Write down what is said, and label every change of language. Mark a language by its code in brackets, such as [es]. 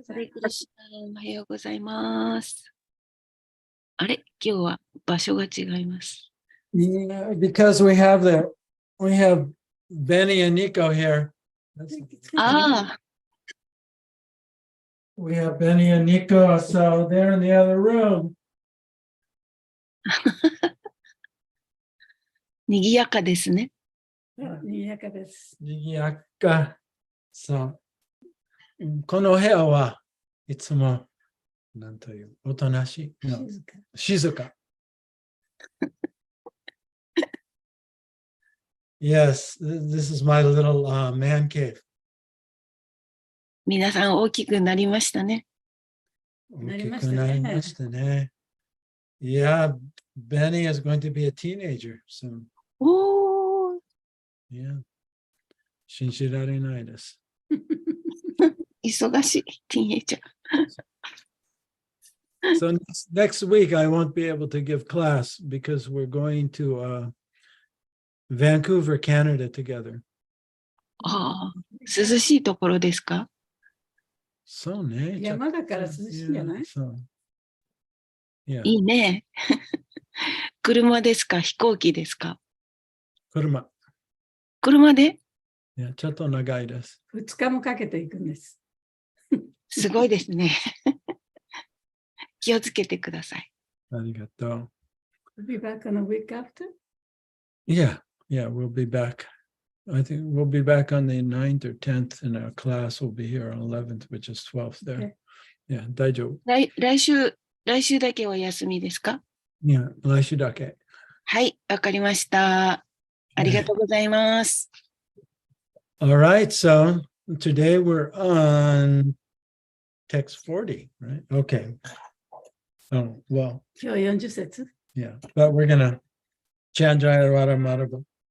[ja] ハレクリシナ、おはようございます。あれ、今日は場所が違います。 [en] Yeah, because we have Benny and Nico here. [ja] ああ、 [en] We have Benny and Nico, so they're in the other room. [ja] にぎやかですね。にぎやかです。にぎやか。そう。この部屋はいつも、なんという、おとなしい。 [en] No, [ja] 静か。 [en] Yes, this is my little man cave. [ja] 皆さん大きくなりましたね。大きくなりましたね。 [en] Yeah, Benny is going to be a teenager soon. [ja] おー、 [en] Yeah. [ja] 信じられないです。忙しいティーンエイジャー。 [en] So next week I won't be able to give class because we're going to Vancouver, Canada together. [ja] ああ、涼しいところですか？そうね。山だから涼しいんじゃない？そう。 [en] Yeah. [ja] いいね。車ですか？飛行機ですか？車。車で？いや、ちょっと長いです。 2日もかけていくんです。すごいですね。気をつけてください。ありがとう。 [en] We'll be back on a week after? Yeah, we'll be back. I think we'll be back on the 9th or 10th, and our class will be here on 11th, which is 12th there. Okay. Yeah, [ja] 大丈夫。来週だけお休みですか？いや、来週だけ。はい、わかりました。ありがとうございます。 [en] All right, so today we're on text 40, right? Okay. Oh, well, [ja] 今日40節 [en] yeah, but we're going to chant Jaya Radha Madhava.